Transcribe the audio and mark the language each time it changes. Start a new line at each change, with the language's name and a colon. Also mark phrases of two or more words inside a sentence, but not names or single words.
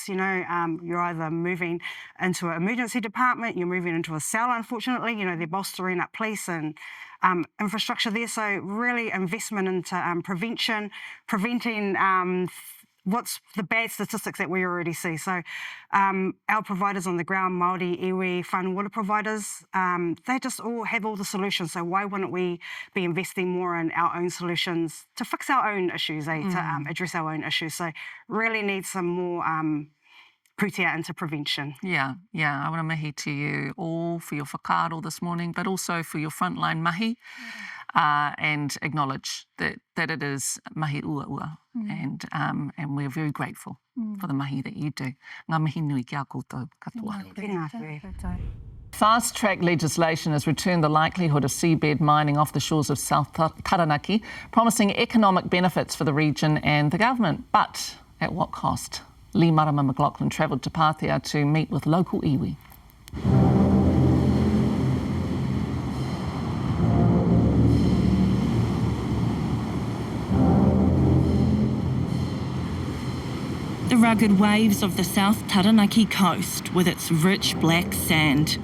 English: You're either moving into an emergency department, you're moving into a cell, unfortunately. They're bolstering up police and infrastructure there. So really investment into prevention, preventing what's the bad statistics that we already see. So our providers on the ground, Māori,
Māori: iwi, whānau
English: water providers, they just all have all the solutions. So why wouldn't we be investing more in our own solutions to fix our own issues, to address our own issues? So really need some more Patea into prevention. Yeah. I want to mihi to you all for your whakaaro this morning, but also for your frontline mahi. And acknowledge that it is
Māori: mahi ua,
English: and we're very grateful for the mahi that you do.
Māori: Ngā mihi nui kia koutou katoa.
English: Fast-track legislation has returned the likelihood of seabed mining off the shores of South Taranaki, promising economic benefits for the region and the government. But at what cost? Leigh-Marama McLachlan travelled to Patea to meet with local iwi. The rugged waves of the South Taranaki coast with its rich black sand.